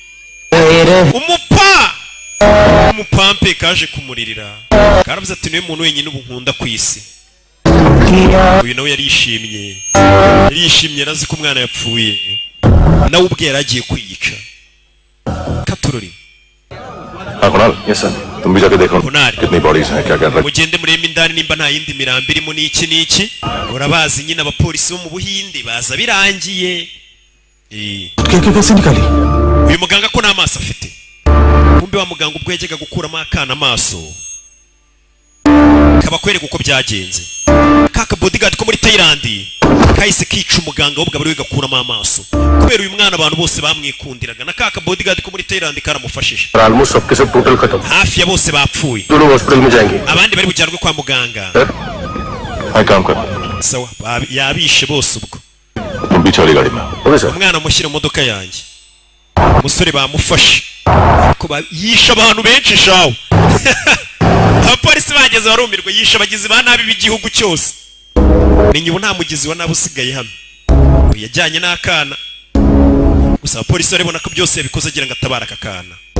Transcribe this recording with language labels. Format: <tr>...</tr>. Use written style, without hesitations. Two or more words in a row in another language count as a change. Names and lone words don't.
<rw>Umupampe kaje kumuririra. Karavuze ati niwe muntu wenyine ubu nkunda ku isi. Uyu nawe yarishimye yarazi ko umwana yapfuye. Nawe ubwe yaragiye kwiyica. Katurori.</rw> <en>Kunal, yes sir.</en> <hi>तुम भी जाके देखो कितनी बॉडीज हैं क्या कर रहे हैं.</hi> <rw>Mugende murembe indani nimba nta yindi mirambo irimo n'iki. Urabazi nyine abapolisi bo mu Buhinde baza birangiye.</rw> <hi>कैसे निकाली?</hi> <rw>Uyu muganga ko nta maso afite. Kumbe wa muganga ubwo yajyaga gukuramo akana amaso. Kabakwereka uko byagenze. Kaka bodyguard ko muri Thailand kahise kica umuganga wo bwabari gakuramo amaso. Kubera uyu mwana abantu bose bamwikundiraga na kaka bodyguard ko muri Thailand karamufashije.</rw> <hi>Almost सबके सब total खत्म.</hi> <rw>Hafi ya bose bapfuye.</rw> <hi>दोनों hospital में जाएंगे.</hi> <rw>Abandi bari bujyanwe kwa muganga.</rw> <hi>Hai काम कर.</hi> <rw>Sawa yabishe bose ubwo.</rw> <hi>तुम भी चली गाड़ी में.</hi> <en>OK sir.</en> <rw>Umwana mushyira mu modoka yanjye. Umusore bamufashe. Ko yisha abantu benshi shawo. Abapolisi bageze barumirwa yisha abagizi ba nabi b'igihugu cyose. Ninyibu nta mugizi wa nabi usigaye hano. Yajyanye n'akana. Gusa abapolisi baribona ko byose yabikoze agira ngo atabara akakana.</rw>